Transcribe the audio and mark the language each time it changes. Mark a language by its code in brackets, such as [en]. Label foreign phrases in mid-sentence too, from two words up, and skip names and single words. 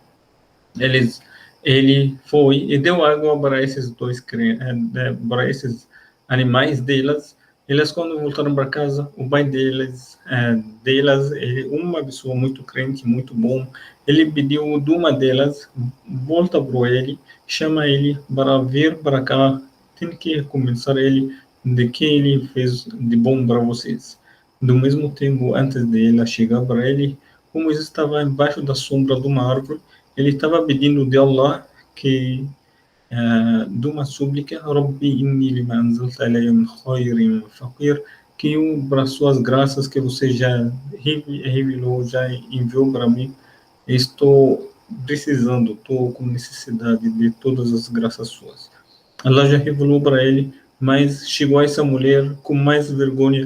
[pt] Ele foi e deu água para esses para esses animais delas, Elas, quando voltaram para casa, o pai delas, uma pessoa muito crente, muito bom, ele pediu de uma delas, volta para ele, chama ele para vir para cá, tem que convencer ele de que ele fez de bom para vocês. Do mesmo tempo, antes de ela chegar para ele, como ele estava embaixo da sombra de uma árvore, ele estava pedindo de Allah que de uma súplica, [ar] رب إني لما أنزلت إلي من خير فقير, [pt] que para suas graças que você já revelou, já enviou para mim, estou precisando, estou com necessidade de todas as graças suas. Allah já revelou para ele, mas chegou essa mulher com mais vergonha.